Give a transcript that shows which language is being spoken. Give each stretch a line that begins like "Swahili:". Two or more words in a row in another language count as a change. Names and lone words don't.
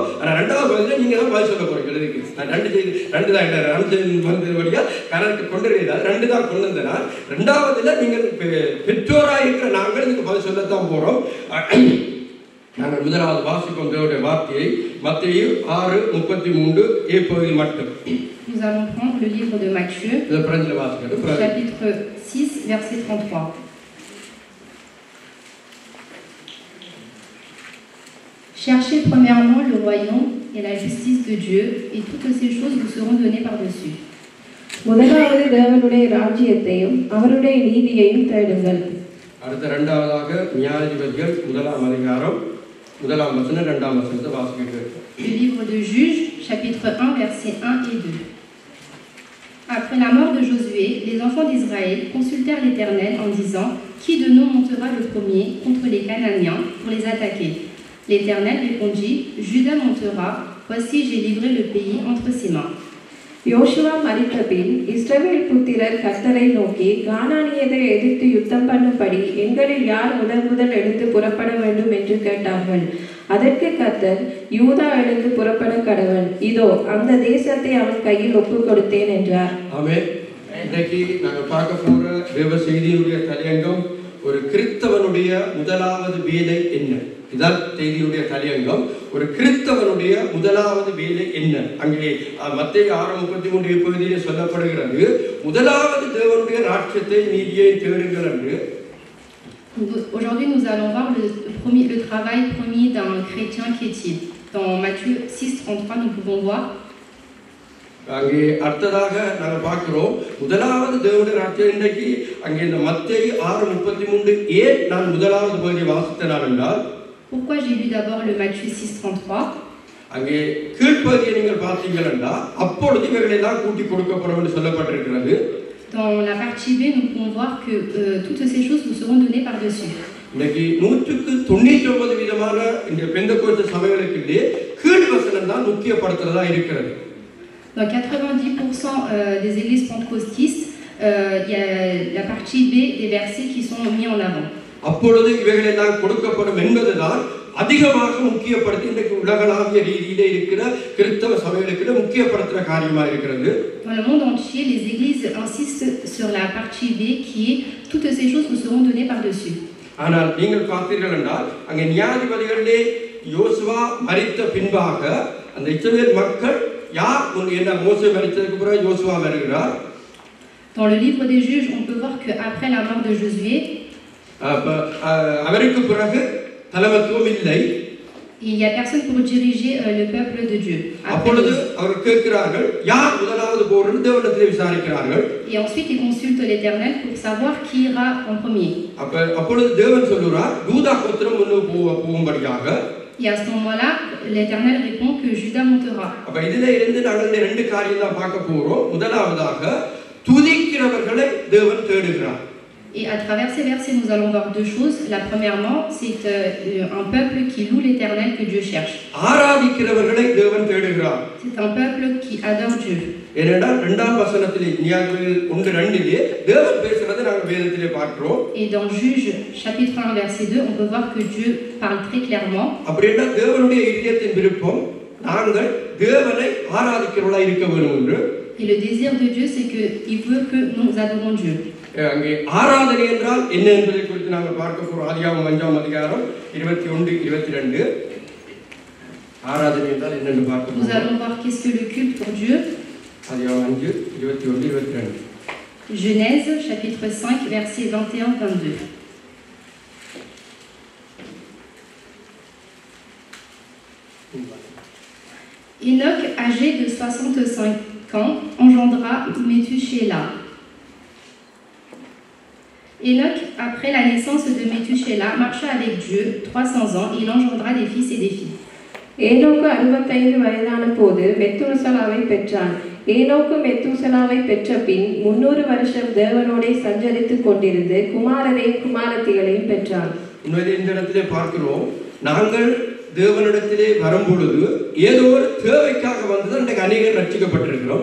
Tamil: ஆனா ரெண்டாவது பகுதியில் நீங்க தான் பதில் சொல்ல போறீங்க. நான் ரெண்டு தான் வழியா கணக்கு கொண்டு ரெண்டு தான் கொண்டு வந்தேன். ரெண்டாவதுல நீங்கள் பெற்றோராக இருக்கிற நாங்கள் இதுக்கு பதில் சொல்லத்தான் போறோம். நாங்கள் முதலாவது வாசிப்போம் தேவனுடைய வார்த்தையை. மத்தேயு 6:33 பகுதி மட்டும்.
French: Nous allons prendre le livre de Matthieu, chapitre 6, verset 33. Cherchez premièrement le royaume et la justice de Dieu, et toutes ces choses vous seront données par-dessus.
Tamil: முதலாவது தேவனுடைய ராஜ்யத்தையும் அவருடைய நீதியையும் தேடுங்கள். அடுத்த இரண்டாவதாக நியாயாதிபதிகள் 1ஆம் அதிகாரம் 1ஆம் வசனம் 2ஆம் வசனத்தை வாசிக்கிறேன்.
French: Le livre de Juges, chapitre 1, versets 1 et 2. Après la mort de Josué, les enfants d'Israël consultèrent l'Éternel en disant: Qui de nous montera le premier contre les Cananéens pour les attaquer? L'Éternel répondit: Juda montera, voici j'ai livré le pays entre ses mains.
Tamil: யோசுவா மரித்த பின் இஸ்ரவேல் புத்திரர் கர்த்தரை நோக்கி, கானானியரை எதிர்த்து யுத்தம் பண்ணும்படி எங்களில் யார் முதல் எடுத்து புறப்பட வேண்டும் என்று கேட்டார்கள். அதற்கு கர்த்தர், யூதா எழுந்து புறப்பட கடவன், இதோ அந்த தேசத்தை அவன் கையில் ஒப்புக் கொடுத்தேன் என்றார். ஆமென். இன்னைக்கு நாங்கள் பார்க்க போற தேவ செய்தியுடைய தலையங்கம் ஒரு கிறிஸ்தவனுடைய முதலாவது வேலை என்ன? இதான் செய்தியுடைய தலையங்கம். ஒரு கிறிஸ்தவனுடைய முதலாவது வேலை என்ன? அங்கே மத்தேயு 6:33 பகுதியில் சொல்லப்படுகிறது, முதலாவது தேவனுடைய ராஜ்யத்தை நீதியை தேடுங்கள் என்று.
French: Aujourd'hui, nous allons voir le travail premier d'un chrétien chrétien. Dans Matthieu 6:33, nous pouvons voir.
Tamil: அங்கே அடுத்ததாக நாங்கள் பார்க்கிறோம் முதலாவது தேவனுடைய ராஜ்யம். இன்றைக்கு அங்கே இந்த மத்தேயு 6:33 ஏன் நான் முதலாவது பகுதியை வாசித்தேன் என்றால்,
French: pourquoi j'ai lu d'abord le Matthieu 6:33?
Tamil: அங்கே கீழ்ப்பகுதியை நீங்கள் பார்த்தீங்கன்னா அப்பொழுது இவைகளெல்லாம் கூட்டி கொடுக்கப்படும் என்று சொல்லப்பட்டிருக்கிறது.
French: Dans la partie B, nous pouvons voir que toutes ces choses vous seront données par-dessus.
Tamil: இன்னைக்கு 199 விதமான இந்த பெந்தெகோஸ்தே சபைகளுக்கு கீழ்வசனம் தான் முக்கியப்படுத்துறதா இருக்கிறது.
French: Dans 90% des églises pentecôtistes, il y a la partie B des versets qui sont mis en avant.
Tamil: அப்பொழுது இவைகளெல்லாம் கொடுக்கப்படும் என்பதுதான் அதிகமாக முக்கியப்படுத்தி இன்றைக்கு உலகளாவிய ரீதியிலே இருக்கிற கிறிஸ்தவ சபைகளுக்கு முக்கியப்படுத்துற காரியமா இருக்கிறது.
French: Dans le monde entier, les églises insistent sur la partie B qui est toutes ces choses vous seront données par-dessus.
Tamil: ஆனால் நீங்கள் பார்த்தீர்கள் என்றால் அங்கே நியாயாதிபதிகளிலே யோசுவா மரித்த பின்பாக அந்த இஸ்ரவேல் மக்கள் யார் என்ன மோசே மரித்ததுக்கு பிறகு யோசுவா வருகிறார்.
French: Dans le livre des Juges, on peut voir que après la mort de Josué,
Tamil: அவருக்கு பிறகு தலைமைத்துவம் இல்லை.
French: il y a personne pour diriger le peuple de Dieu.
Tamil: அப்பொழுது அவர் கேட்கிறார்கள் யார் முதலாவது போறன்னு தேவனிடத்தில் விசாரிக்கிறார்கள்.
French: Et ensuite ils consultent l'Éternel pour savoir qui ira en premier.
Tamil: அப்பொழுது தேவன் சொல்றார் யூதா கோத்திரம் முன்னுக்கு போகும்படியாக.
French: Et à ce moment-là, l'Éternel répond que Juda montera.
Tamil: அப்ப இதில இருந்து நாங்கள் ரெண்டு காரியம் தான் பார்க்க போறோம். முதலாவதாக துதிக்கிறவர்களை தேவன் தேடுகிறார்.
French: Et à travers ces versets, nous allons voir deux choses. La premièrement, c'est un peuple qui loue l'Éternel que Dieu cherche.
Tamil: ஆராதிக்கிறவர்களை தேவன் தேடுகிறார்.
French: C'est un peuple qui adore Dieu.
Tamil: ஏனென்றால் 2ஆம் வசனத்திலே நியாயாதிபதிகள் 1:2 தேவன் பேசுறதை நாங்கள் வேதத்திலே பார்க்கிறோம்.
French: Et dans Juges chapitre 1 verset 2, on peut voir que Dieu parle très clairement.
Tamil: அப்படின்னா தேவனுடைய இதயத்தின் விருப்பம் நாங்கள் தேவனை ஆராதிக்கிறவர்களாய் இருக்க வேண்டும் என்று.
French: Et le désir de Dieu, c'est qu'il veut que nous adorons Dieu.
Tamil: அங்கே ஆராதனை என்றால் என்ன என்பதை குறித்து நாங்கள் பார்க்க போகிறோம். ஆதியாகமம் 5ஆம் அதிகாரம் 21-22. ஆராதனை என்றால் என்னென்று பார்க்க
French: Nous allons voir qu'est-ce que le culte pour Dieu.
Tamil: ஆதியாகமம் 5:21-22.
French: Genèse chapitre 5 versets 21-22. Enoch, âgé de 65 ans, engendra Méthusélah. Enoch, après la naissance de Méthusélah, marcha avec Dieu 300 ans et il engendra des fils et des filles.
Tamil: ஏனோக்கு 65 வயதான போது மெத்தூசலாவை பெற்றான். ஏனோக்கு மெத்தூசலாவை பெற்ற பின் 300 வருஷம் தேவனோடே சஞ்சரித்துக் கொண்டிருந்து குமாரரையும் குமாரத்திகளையும் பெற்றான். உண்மையிலே இந்த இடத்திலே பார்க்கிறோம், நாங்கள் தேவனிடத்திலே வரும்பொழுது ஏதோ ஒரு தேவைக்காக வந்து அன்றைக்கு அநேகர் ரட்சிக்கப்பட்டிருக்கிறோம்.